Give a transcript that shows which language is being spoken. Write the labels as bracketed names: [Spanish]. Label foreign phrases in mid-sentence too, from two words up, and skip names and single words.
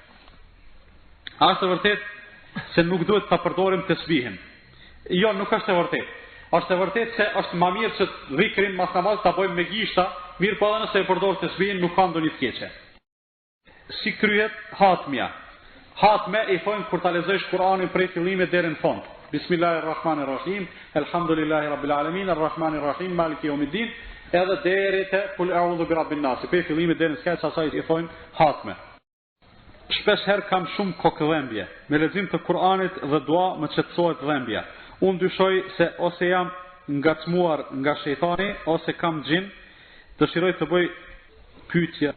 [Albanian] Është e vërtet se nuk duhet ta përdorim tesbihin. Jo, nuk është e vërtet. Është e vërtet se është më mirë që dhikrin mas namaz ta bëjmë me gishta, mirë po edhe nëse e përdor tesbihin nuk ka ndonjë të keqe. Si kryhet hatmja? Hatme I thonë kur ta lexosh Kur'anin prej fillimit deri në fund. [Arabic] بسم الله الرحمن الرحيم، الحمد لله رب العالمين، الرحمن الرحيم، مالك يوم الدين, [Albanian] edhe deri te [Arabic] قل أعوذ برب الناس. [Albanian] Prej fillimit deri në skajt asaj I thonë hatme. Shpesh herë kam shumë kokëdhëmbje. Me lexim të Kur'anit dhe dua më çetësohet dhëmbja. Unë dyshoj se ose jam ngacmuar nga shejtani ose kam xhin. Dëshiroj të bëj pyetje.